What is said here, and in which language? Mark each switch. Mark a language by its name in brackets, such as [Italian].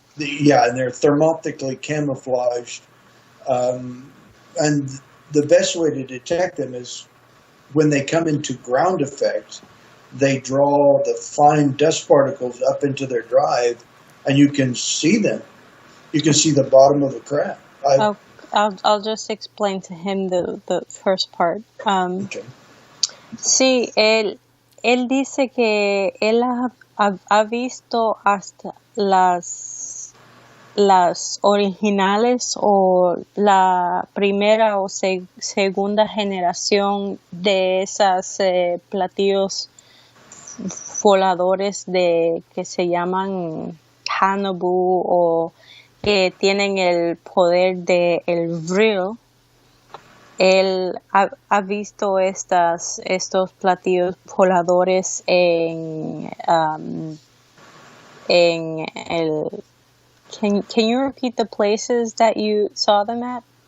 [English] And they're thermoptically camouflaged. And the best way to detect them is when they come into ground effect, they draw the fine dust particles up into their drive, and you can see them. You can see the bottom of the craft. I'll just explain to him the first part. Okay. [Spanish] Sí, él dice que él ha visto hasta las originales o la primera o segunda generación de esas platillos voladores de que se llaman Hanabu o que tienen el poder de el vril. Él ha visto estos platillos voladores en el. [English] Can you repeat the places that you saw them at?